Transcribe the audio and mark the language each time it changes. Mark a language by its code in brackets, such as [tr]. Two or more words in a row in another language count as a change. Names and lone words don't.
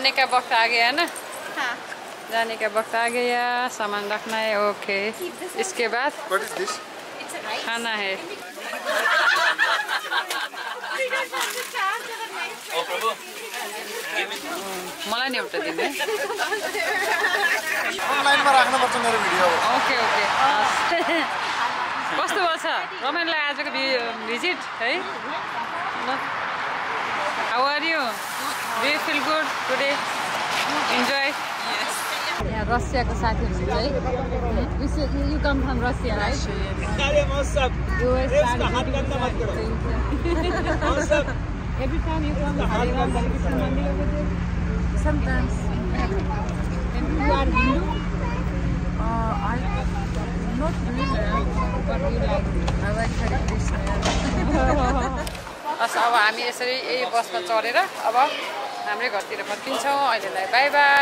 [hi] वक्त आ गया है ना? हाँ। जाने का वक्त आ गया, सामान रखना है। ओके, इसके बाद खाना है। [ne] मलाई नि एउटा दिने। अनलाइनमा राख्नुपर्छ मेरो भिडियो। [en] okay okay. [ne] कस्तो भयो छ रमाइलोलाई आजको भिजिट है? [en] how are you? do you feel good today? इन्जोय? [ne] यहाँ रसियाको साथी हुनुहुन्छ है। [en] you come from Russia right? Every time you come, sometimes. And you are Hindu? I'm not really, but you like I like Hare Krishna. [ne] अब हामी यसरी यही बसमा चढेर अब हाम्रै घरतिर फर्किन्छौँ। अहिलेलाई [en] bye bye.